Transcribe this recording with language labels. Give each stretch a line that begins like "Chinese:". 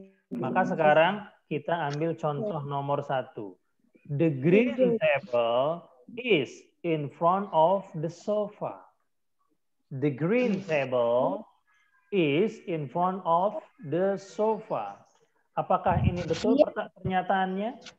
Indonesian: Maka sekarang kita ambil contoh nomor 1.
English: The green table is in front of the sofa. The green table is in front of the sofa.
Indonesian: Apakah ini betul pernyataannya?